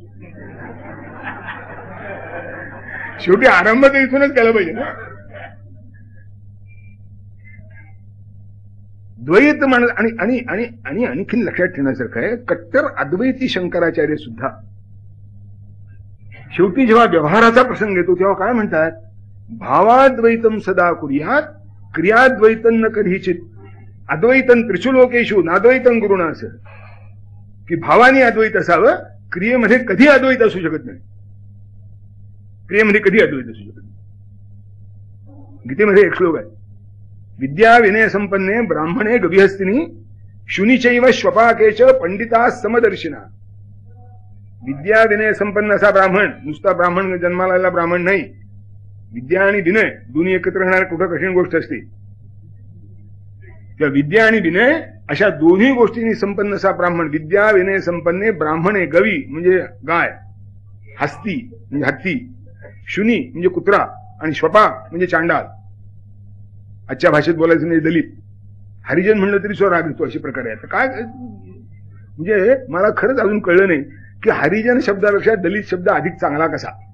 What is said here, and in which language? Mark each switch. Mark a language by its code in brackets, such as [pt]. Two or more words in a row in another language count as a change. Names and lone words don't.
[mr] शेवटी आरंभ तर इथूनच केला पाहिजे ना. द्वैत माणूस आणि आणखीन लक्षात ठेवण्यासारखं आहे, कट्टर अद्वैती शंकराचार्य सुद्धा शेवटी जेव्हा व्यवहाराचा प्रसंग येतो तेव्हा काय म्हणतात, [sa] भावाद्वैतम सदा कुर्यात क्रियाद्वैतन न कधीचित अद्वैतन त्रिशुलोकेशु नाद्वैतन गुरुणा. [mr] असं की भावाने अद्वैत असावं, क्रियेमध्ये कधी अद्वैत असू शकत नाही. क्रियेमध्ये कधी अद्वैत असू शकत नाही. गीतेमध्ये एक श्लोक आहे, [sa] विद्या विनय संपन्ने ब्राह्मणे गविहस्तिनी शुनीचैव श्वपाकेच पंडिता समदर्शिना. [mr] विद्या विनय संपन्न असा ब्राह्मण, नुसता ब्राह्मण जन्माला आलेला ब्राह्मण नाही, विद्या आणि विनय दोन्ही एकत्र राहणारी कुठं कठीण गोष्ट असते. त्या विद्या आणि विनय अशा दोन्ही गोष्टींनी संपन्न असा ब्राह्मण. [sa] विद्या विनय संपन्ने ब्राह्मणे, [mr] गवी म्हणजे गाय, हस्ती म्हणजे हत्ती, शुनी म्हणजे कुत्रा, आणि श्वपा म्हणजे चांडाल. आजच्या भाषेत बोलायचं म्हणजे दलित. हरिजन म्हणलं तरी स्व राग येतो, अशी प्रकारे आहे. काय म्हणजे मला खरंच अजून कळलं नाही की हरिजन शब्दापेक्षा दलित शब्द अधिक चांगला कसा.